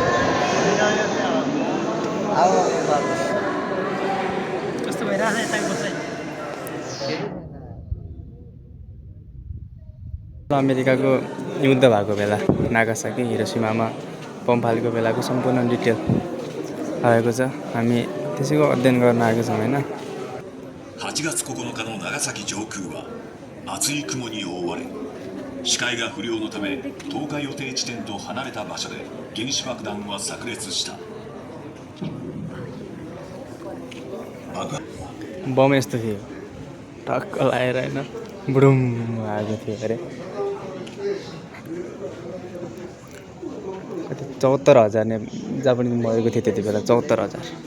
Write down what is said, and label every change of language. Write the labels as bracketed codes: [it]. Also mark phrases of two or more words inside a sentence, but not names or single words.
[ne] कस्तो भइरहेछ यता बस्दै अमेरिकाको युद्ध भएको बेला नागासाकी हिरोसिमामा बम फालेको बेलाको सम्पूर्ण डिटेल आएको छ। हामी त्यसैको अध्ययन गर्न आएको छौँ होइन। [ja] 8 月9日の長崎上空は厚い雲に覆われ、視界が不良のため投下予定地点と離れた場所で原子爆弾は炸裂した。 [ne] बम यस्तो थियो टक्क लगाएर होइन बुडुम आएको थियो अरे। कति 74,000 ने जापानिज मरेको थियो त्यति बेला 74,000।